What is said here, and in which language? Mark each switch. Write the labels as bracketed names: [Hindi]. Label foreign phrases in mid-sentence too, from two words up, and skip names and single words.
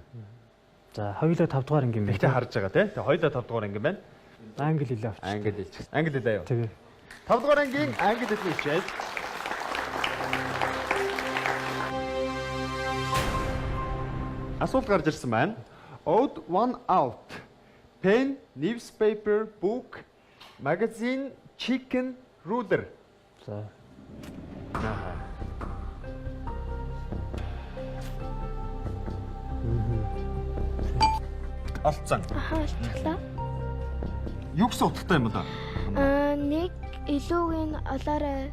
[Mongolian] За, хоёулаа 5 дугаар анги юм байна. Тэгтээ харж байгаа тий. Тэгээ хоёулаа 5 дугаар анги байна. Англи хэлээ авч. Англи хэл ч гэсэн. Англи хэлээ юу? Тэгээ. 5 дугаар ангийн англи хэлний хичээл. Асуулт гарч ирсэн байна. [English] Odd one out. Pen, newspaper, book, magazine, chicken, ruler. [Mongolian] За. Олцсон. Олцглоо. Юу гэсэн утгатай юм бол? Нэг илүүгийн олоорой.